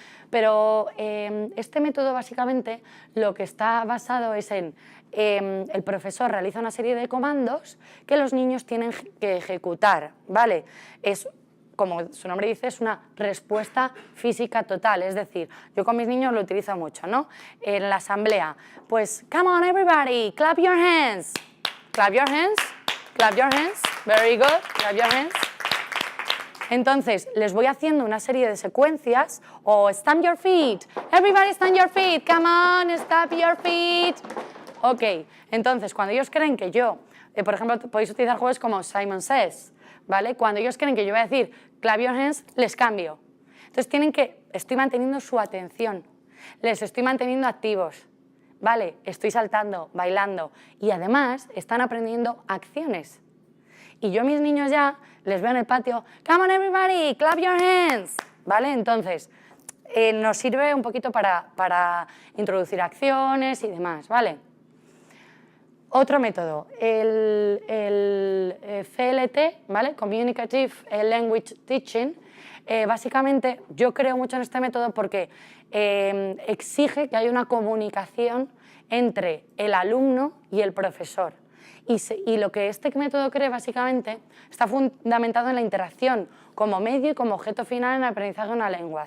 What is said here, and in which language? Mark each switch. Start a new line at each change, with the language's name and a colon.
Spanish: Pero este método básicamente lo que está basado es en el profesor realiza una serie de comandos que los niños tienen que ejecutar, ¿vale? Es, como su nombre dice, es una respuesta física total, es decir, yo con mis niños lo utilizo mucho, ¿no? En la asamblea, pues,
English: come on everybody, clap your hands, clap your hands, clap your hands, very good, clap your hands. Entonces, les voy haciendo una serie de secuencias, o stamp your feet, everybody stamp your feet, come on, stamp your feet.
Spanish: Ok, entonces, cuando ellos creen que yo, por ejemplo, podéis utilizar juegos como Simon Says, ¿vale? Cuando ellos creen que yo voy a decir
English: clap your hands,
Spanish: les cambio. Entonces estoy manteniendo su atención, les estoy manteniendo activos, ¿vale? Estoy saltando, bailando y además están aprendiendo acciones. Y yo a mis niños ya les veo en el patio,
English: come on everybody, clap your hands,
Spanish: ¿vale? Entonces nos sirve un poquito para introducir acciones y demás, ¿vale? Otro método, el CLT, ¿vale?
English: Communicative Language Teaching.
Spanish: Básicamente, yo creo mucho en este método porque exige que haya una comunicación entre el alumno y el profesor. Y lo que este método cree, básicamente, está fundamentado en la interacción como medio y como objeto final en el aprendizaje de una lengua.